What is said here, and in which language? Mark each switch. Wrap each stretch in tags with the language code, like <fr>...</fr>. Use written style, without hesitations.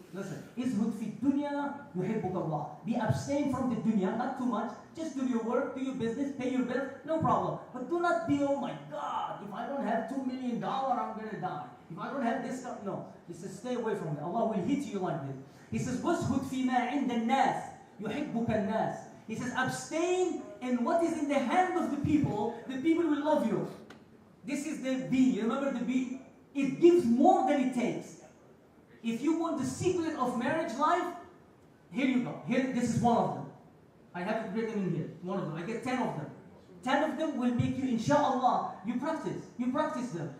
<en>Listen,</en> <ar>Izhud fi dunya yuhibbuk Allah.</ar> <en>Be abstain from the dunya, not too much. Just do your work, do your business, pay your bills, no problem. But do not be, oh my God, if I don't have $2 million, I'm going to die. If I don't have this stuff, no. He says, stay away from it. Allah will hit you like this. He says,</en> <ar>وَاسْهُدْ فِي مَا عِنْدَ النَّاسِ يُحِبُّكَ النَّاسِ.</ar> <en>He says, abstain in what is in the hand of the people will love you. This is the B. You remember the B? It gives more than it takes. If you want the secret of marriage life, here you go. Here, this is one of them. I have it written in here, one of them. I get 10 of them. 10 of them will make you, inshallah, you practice them.</en>